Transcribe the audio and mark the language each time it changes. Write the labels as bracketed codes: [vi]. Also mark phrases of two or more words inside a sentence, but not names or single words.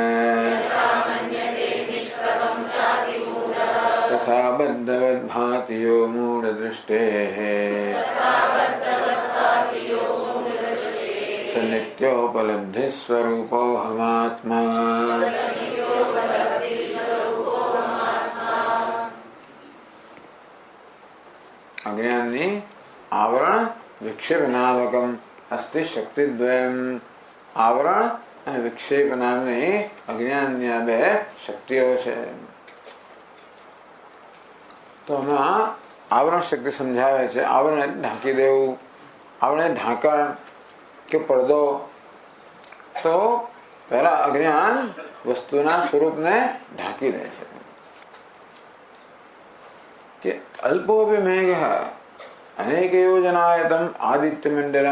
[sa] तथा बद्धवद्भाति यो मूढदृष्टेः स नित्योपलब्धिस्वरूपोऽहमात्मा। अज्ञानी आवरण विक्षेप नामकम अस्ति शक्तिद्वयम् आवरण [gu] અને વિક્ષેપ નામની અજ્ઞાનની આ બે શક્તિઓ છે. તો આમાં આવરણ શક્તિ સમજાવે છે. આવરણ ઢાંકી દેવું, આવરણ ઢાંકણ કે પડદો. તો પહેલા અજ્ઞાન વસ્તુના સ્વરૂપને ઢાંકી દે છે કે [sa] अल्पोपी मेघ अनेक योजनायतम आदित्य मंडलम.